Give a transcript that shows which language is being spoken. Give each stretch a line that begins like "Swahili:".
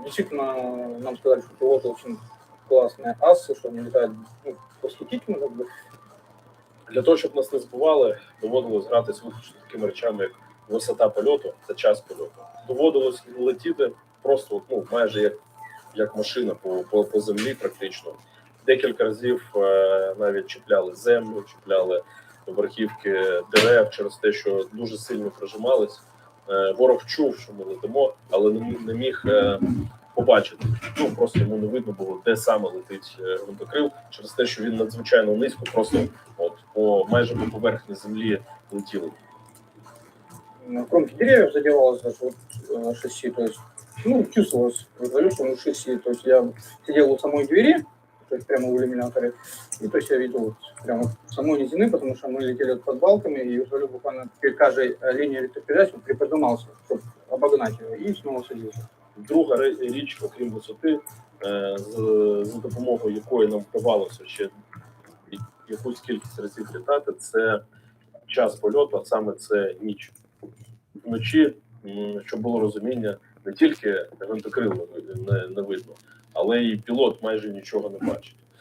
Russian: Действительно, нам сказали, что пилоты очень классные асы, что они летают восхитительно. Как бы.
Ukrainian: Для того, щоб нас не збивали, доводилось гратись виключно такими речами, як висота польоту та час польоту. Доводилось летіти просто майже як машина по землі практично. Декілька разів навіть чіпляли землю, чіпляли верхівки дерев через те, що дуже сильно прижимались. Ворог чув, що ми летимо, але не міг побачити. Ну просто йому не видно було, де саме летить гвинтокрил, через те, що він надзвичайно низько, просто майже по поверхні землі летіли.
Russian: Кромки деревьев задевалось даже шасси, то есть, чувствовалось, что мы шасси, то есть я сидел у самой двери, то есть прямо в иллюминаторе, и то есть я видел прямо самой низины, потому что мы летели под балками, и вертолет буквально перед каждой линией электропередач приподнимался, чтобы обогнать его, и снова садился.
Ukrainian: Друга річ, окрім висоти, за допомогою якої нам вдавалося ще якусь кількість разів літати, це час польоту, а саме це ніч. Вночі, щоб було розуміння, не тільки гвинтокрил не видно, але і пілот майже нічого не бачить.